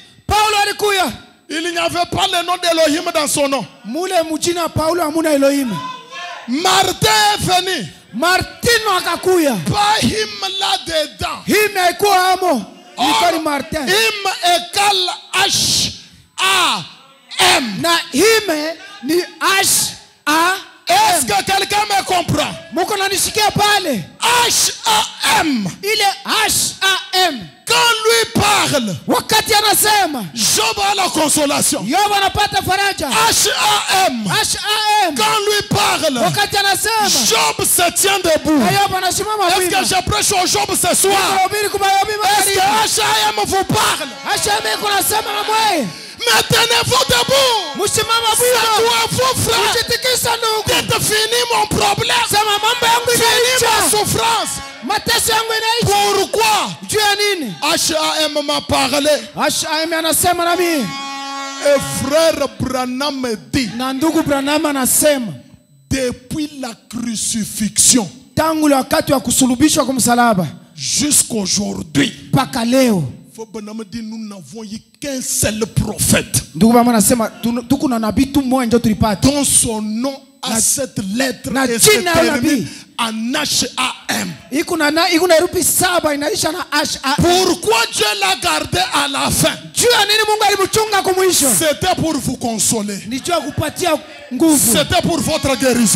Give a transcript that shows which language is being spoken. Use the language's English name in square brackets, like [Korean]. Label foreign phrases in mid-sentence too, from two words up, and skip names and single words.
[French] Il n'y avait pas le nom d'Elohim dans son nom. Martin est venu. Pas him là-dedans. Him égale H-A-M. [Swahili] Na hime ni H-A-M. [French] Est-ce que quelqu'un me comprend? [Swahili] Muko nanisikia pale? [French] H-A-M. [Swahili] Ile H-A-M. [French] Quand lui parle, [Swahili] wakati anasema, [French] Job a la consolation. [Swahili] Yob anapata faraja. H-A-M. H-A-M. [French] Quand lui parle, [Swahili] wakati anasema, [French] Job se tient debout. [Swahili] Yob anasimama wima. [French] Est-ce que je prêche au Job ce soir? Est-ce que H-A-M vous parle? [Swahili] H-A-M kunasema na mwe. [French] Maintenez-vous debout. C'est toi, vos frères. Dites fini mon problème. Fini ma souffrance. Pourquoi? H.A.M. m'a parlé. [Swahili] H.A.M. anasema na mimi. [French] Et frère Branham me dit, [Swahili] na ndugu Branham anasema, [French] depuis la crucifixion, [Swahili] tangu wakati wa kusulubishwa kwa msalaba, [French] jusqu'aujourd'hui, [Swahili] mpaka leo, [French] nous n'avons eu qu'un seul prophète. [Swahili] Ndugu bama nasema tuko na nabii tu mmoja ndio tulipata. [French] Dont son nom a cette lettre et se termine en H-A-M. Pourquoi Dieu l'a gardé à la fin? C'était pour vous consoler. C'était pour votre guérison.